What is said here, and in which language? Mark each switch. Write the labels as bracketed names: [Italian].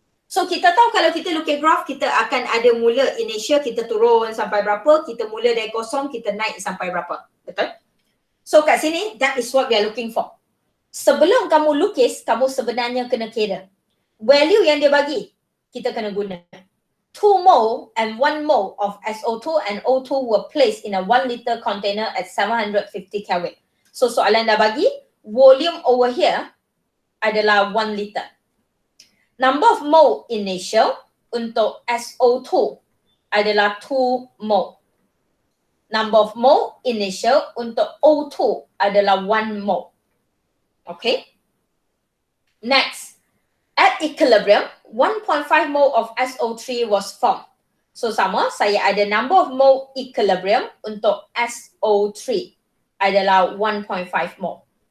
[Malay] So kita tahu kalau kita lukis graf, kita akan ada mula initial, kita turun sampai berapa, kita mula dari kosong, kita naik sampai berapa. Betul? [English] So [Malay] kat sini, [English] that is what we are looking for. [Malay] Sebelum kamu lukis, kamu sebenarnya kena kira. Value yang dia bagi, kita kena guna. [English] 2 mole and 1 mole of SO2 and O2 were placed in a 1 liter container at 750 Kelvin. [Malay] So soalan dah bagi, volume over here adalah 1 liter. Number of mole initial untuk SO2 adalah 2 mole. Number of mole initial untuk O2 adalah 1 mole. [English] Okay. Next. At equilibrium, 1.5 mole of SO3 was formed. [Malay] So sama, saya ada number of mole equilibrium untuk SO3 adalah 1.5 mole.